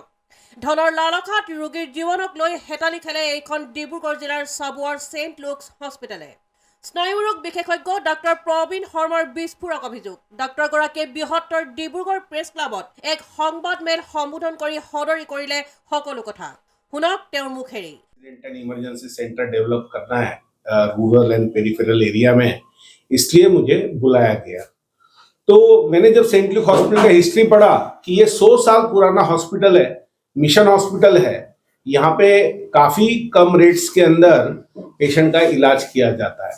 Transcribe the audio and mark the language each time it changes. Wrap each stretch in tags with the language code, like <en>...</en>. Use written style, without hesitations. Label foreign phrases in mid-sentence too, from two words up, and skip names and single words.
<as>ধনৰ লালসাত ৰোগীৰ জীৱনক লৈ হেতালি খেলে এইখন ডিব্ৰুগড় জিলাৰ চাবুৱাৰ ছেইণ্ট লুকছ হস্পিটালে। স্নায়ুৰোগ বিশেষজ্ঞ ডাক্তৰ প্ৰবীণ শৰ্মাৰ বিস্ফোৰক অভিযোগ। ডাক্তৰগৰাকীয়ে বৃহত্তৰ ডিব্ৰুগড় প্ৰেছ ক্লাবত এক সংবাদমেল সম্বোধন কৰি সদৰি কৰিলে সকলো কথা। শুনক তেওঁৰ মুখেৰে।</as> <en>emergency centre develop</en> <hi>करना है</hi> <en>rural and peripheral area</en> <hi>में, इसलिए मुझे बुलाया गया। तो मैंने जब सेंट लुक हॉस्पिटल का हिस्ट्री पढ़ा कि ये 100 साल पुराना हॉस्पिटल है,</hi> <en>mission hospital</en> <hi>है, यहाँ पे काफी कम रेट्स के अंदर पेशेंट का इलाज किया जाता है।</hi>